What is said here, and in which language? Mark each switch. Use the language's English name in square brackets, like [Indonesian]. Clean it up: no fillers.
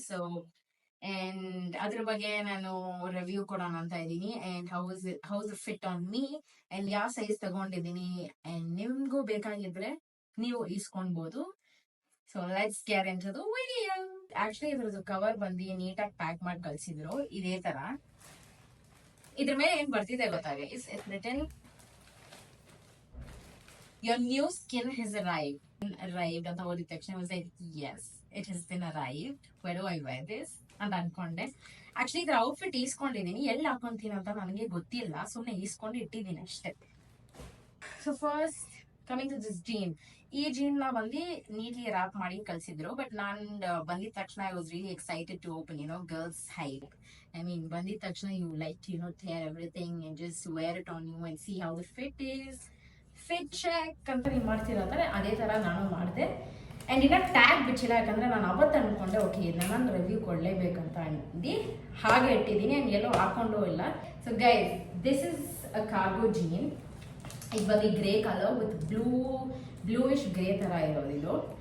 [Kannada] So and ಅದ್ರ ಬಗ್ಗೆ ನಾನು ರಿವ್ಯೂ ಕೊಡೋಣ ಅಂತ ಇದ್ದೀನಿ. And house fit on me and ಯಾವ ಸೈಜ್ ತಗೊಂಡಿದ್ದೀನಿ ಅಂಡ್ ನಿಮ್ಗೂ ಬೇಕಾಗಿದ್ರೆ ನೀವು ಇಸ್ಕೊಳ್ಬಹುದು. [English] So let's get into the video. [Kannada] Actually ಇದ್ರದ್ದು ಕವರ್ ಬಂದು ನೀಟಾಗಿ ಪ್ಯಾಕ್ ಮಾಡಿ ಕಳ್ಸಿದ್ರು, ಇದೇ ತರ. [English] ಇದ್ರ ಮೇಲೆ ಏನ್ ಬರ್ತಿದೆ ಗೊತ್ತಾಗ, it's written your new skin has arrived [Kannada] ಅಂತ ಓದಿದ ತಕ್ಷಣ [English] was like yes it has been arrived, where do I wear this [Kannada] ಅಂತ ಅನ್ಕೊಂಡೆ. ಆಕ್ಚುಲಿ ಇದ್ರ ಔಟ್ಫಿಟ್ ಈಸ್ಕೊಂಡಿದ್ದೀನಿ, ಎಲ್ಲಿ ಹಾಕೊಂತೀನಿ ಅಂತ ನನಗೆ ಗೊತ್ತಿಲ್ಲ, ಸುಮ್ಮನೆ ಈಸ್ಕೊಂಡು ಇಟ್ಟಿದ್ದೀನಿ ಅಷ್ಟೇ. [English] So first coming to this jean. [Kannada] ಈ ಜೀನ್ ನ ಬಂದು ನೀಟ್ಲಿ ರ್ಯಾಪ್ ಮಾಡಿ ಕಳ್ಸಿದ್ರು. [English] but [Kannada] ನಾನ್ ಬಂದಿದ ತಕ್ಷಣ [English] I was really excited to open girls hide. I mean [Kannada] ಬಂದಿದ ತಕ್ಷಣ [English] You like to tear everything and just wear it on you and see how the fit is. [Kannada] Fit check ಅಂತ ನೀವು ಮಾಡ್ತಿರೋದ್ರೆ ಅದೇ ಥರ ನಾನು ಮಾಡಿದೆ. ಆ್ಯಂಡ್ ಇನ್ನು ಟ್ಯಾಗ್ ಬಿಚ್ಚಿಲ್ಲ, ಯಾಕಂದರೆ ನಾನು ಅವತ್ತು ಅಂದ್ಕೊಂಡೆ ಓಕೆ ಇದನ್ನ ನಾನು ರಿವ್ಯೂ ಕೊಡಲೇಬೇಕಂತ ಅಂದು ಹಾಗೆ ಇಟ್ಟಿದ್ದೀನಿ. ಆ್ಯಂಡ್ ಎಲ್ಲೋ ಹಾಕೊಂಡು ಇಲ್ಲ. [English] So guys, this is a cargo jean. [Kannada] ಇದು ಬಂದು grey colour with bluish grey ಥರ ಇರೋದು ಇದು.